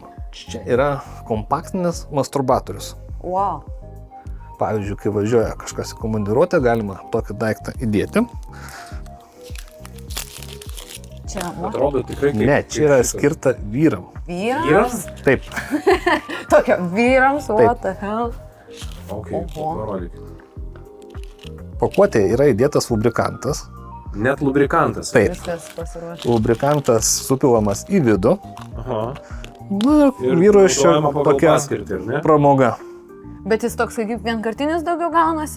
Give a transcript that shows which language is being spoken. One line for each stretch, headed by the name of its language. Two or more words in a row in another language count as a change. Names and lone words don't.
Lithuanian: Čia yra kompaktinis masturbatorius. Wow. Pavyzdžiui, kai važiuoja kažkas į komandiruotę, galima tokį daiktą įdėti. Čia atrodo tikrai kaip... Ne, čia yra skirta vyram. Vyrams? Taip. Tokia vyrams,
English: what the hell?
Lithuanian: Parodyk. Pakuotėje yra įdėtas lubrikantas. Net lubrikantas? Taip. Lubrikantas supilamas į vidų. Vyro iš čia tokia pramoga. Bet jis toks kaip vienkartinis daugiau gaunasi?